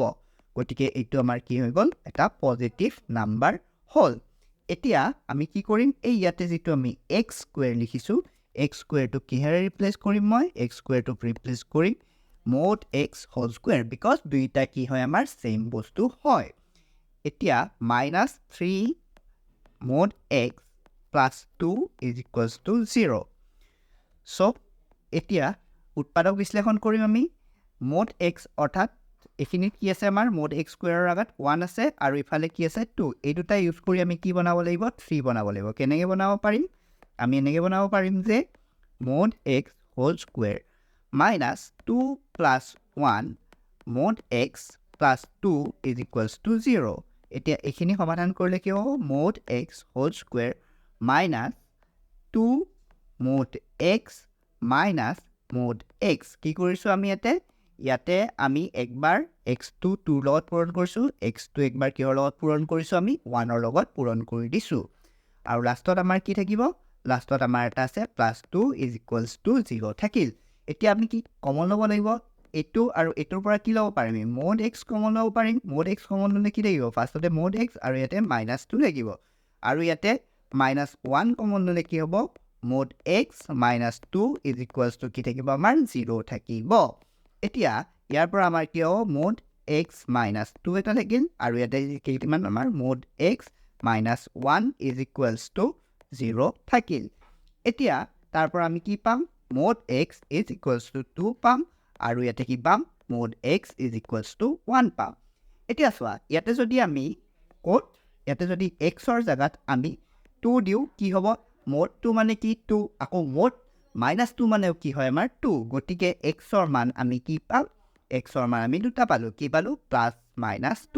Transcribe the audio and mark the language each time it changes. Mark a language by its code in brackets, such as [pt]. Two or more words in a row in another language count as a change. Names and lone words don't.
[as] গতিকে এইটো আমাৰ কি হৈ গ'ল, এটা পজিটিভ নাম্বাৰ হ'ল। এতিয়া আমি কি কৰিম, এই ইয়াতে যিটো আমি x² লিখিছোঁ, x² কিহেৰে ৰিপ্লেচ কৰিম, মই x² ৰিপ্লেচ কৰিম [en] mod x whole square, [as] বিকজ দুইটা কি হয়, আমাৰ সেম বস্তু হয়। [en] এতিয়া -3 mod x plus 2 is equals to 0. [as] So, এতিয়া উৎপাদক বিশ্লেষণ কৰিম আমি। [en] mod x [as] অৰ্থাৎ এইখিনিত কি আছে, আমাৰ [en] mod x² [as] আগত 1 আছে আৰু ইফালে কি আছে 2। এই দুটা ইউজ কৰি আমি কি বনাব লাগিব, 3 বনাব লাগিব। কেনেকৈ বনাব পাৰিম, আমি এনেকৈ বনাব পাৰিম যে [en] mod x whole square minus 2 plus 1 mod x plus 2 is equals to 0. [as] এতিয়া এইখিনি সমাধান কৰিলে কি হ'ব, [en] mod x whole square minus 2 mod x minus mod x. [as] কি কৰিছোঁ আমি ইয়াতে আমি একবাৰ x2 2ৰ লগত পূৰণ কৰিছোঁ, x2 একবাৰ কিহৰ লগত পূৰণ কৰিছোঁ, আমি 1ৰ লগত পূৰণ কৰি দিছোঁ। আৰু লাষ্টত আমাৰ কি থাকিব, লাষ্টত আমাৰ এটা আছে [en] +2 is equals to 0 [as] থাকিল। এতিয়া আমি কি কমন ল'ব লাগিব, এইটো আৰু এইটোৰ পৰা কি ল'ব পাৰিম, [en] mod x common [as] ল'ব পাৰিম। [en] mod x common [as] ল'লে কি থাকিব, ফাৰ্ষ্টতে [en] mod x [as] আৰু ইয়াতে -2 লাগিব। আৰু ইয়াতে -1 কমন ল'লে কি হ'ব, [en] mod x - 2 is equals to [as] কি থাকিব, আমাৰ 0 থাকিব। এতিয়া ইয়াৰ পৰা আমাৰ কি হ'ব, [en] mod x - 2 [as] এটা থাকিল, আৰু ইয়াতে কিমান আমাৰ [en] mod x - 1 is equals to 0 [as] থাকিল। এতিয়া তাৰ পৰা আমি কি পাম, [en] mod x is equals to 2 [as] পাম, আৰু ইয়াতে কি পাম, [en] mod x is equals to 1 [as] পাম। এতিয়া চোৱা, ইয়াতে যদি আমি ইয়াতে যদি xৰ জাগাত আমি 2 দিওঁ, কি হ'ব, [en] mod 2 [as] মানে কি 2, আকৌ [en] mod -2 [as] মানেও কি হয়, আমাৰ 2। গতিকে xৰ মান আমি কি পাম, xৰ মান আমি দুটা পালোঁ, কি পালোঁ, +-2।